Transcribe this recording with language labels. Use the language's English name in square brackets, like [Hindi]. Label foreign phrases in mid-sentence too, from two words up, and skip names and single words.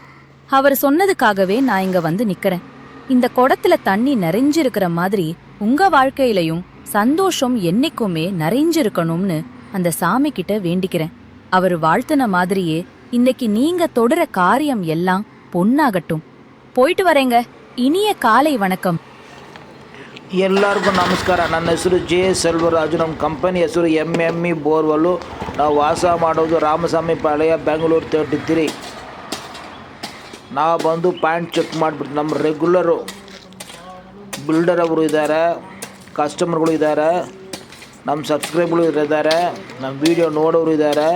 [Tamil] அவர் சொன்னதுக்காகவே நான் இங்க வந்து நிக்கிறேன். இந்த குடத்துல தண்ணி நிறைஞ்சிருக்கிற மாதிரி உங்க வாழ்க்கையிலையும் சந்தோஷம் என்னைக்குமே நிறைஞ்சிருக்கணும்னு அந்த சாமி கிட்ட வேண்டிக்கிறேன். அவர் வாழ்த்துன மாதிரியே இன்னைக்கு நீங்க தொடர காரியம் எல்லாம் பொன்னாகட்டும். போயிட்டு வரேங்க. இனிய காலை வணக்கம். [Kannada] ಎಲ್ಲರಿಗೂ ನಮಸ್ಕಾರ. ನನ್ನ ಹೆಸರು ಜೆ ಸೆಲ್ವರಾಜು. ನಮ್ಮ ಕಂಪನಿ ಹೆಸರು MME ಬೋರ್ವೆಲ್ಲು. ನಾವು ವಾಸ ಮಾಡೋದು ರಾಮಸ್ವಾಮಿ ಪಾಳ್ಯ, ಬೆಂಗಳೂರು 33. ನಾವು ಬಂದು ಪಾಯಿಂಟ್ ಚೆಕ್ ಮಾಡಿಬಿಟ್ಟು ನಮ್ಮ ರೆಗ್ಯುಲರು ಬಿಲ್ಡರ್ ಅವರು ಇದ್ದಾರೆ, ಕಸ್ಟಮರ್ಗಳು ಇದ್ದಾರೆ, ನಮ್ಮ ಸಬ್ಸ್ಕ್ರೈಬ್ಗಳು ಇದ್ದಾರೆ, ನಮ್ಮ ವೀಡಿಯೋ ನೋಡೋರು ಇದ್ದಾರೆ.